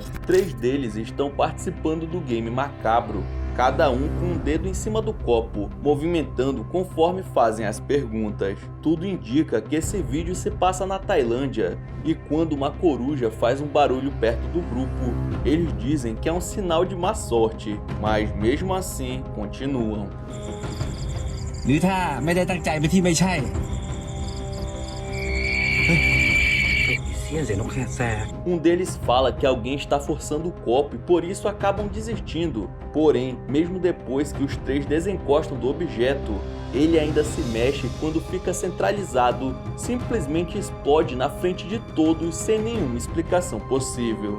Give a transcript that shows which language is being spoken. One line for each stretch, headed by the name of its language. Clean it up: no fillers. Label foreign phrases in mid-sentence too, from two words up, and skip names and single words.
Portuguese: 3 deles estão participando do game macabro, cada um com um dedo em cima do copo, movimentando conforme fazem as perguntas. Tudo indica que esse vídeo se passa na Tailândia, e quando uma coruja faz um barulho perto do grupo, eles dizem que é um sinal de má sorte, mas mesmo assim continuam.
Thai: หรือถ้าไม่ได้ตั้งใจไปที่ไม่ใช่
Portuguese: Um deles fala que alguém está forçando o copo e por isso acabam desistindo. Porém, mesmo depois que os 3 desencostam do objeto, ele ainda se mexe e quando fica centralizado, simplesmente explode na frente de todos sem nenhuma explicação possível.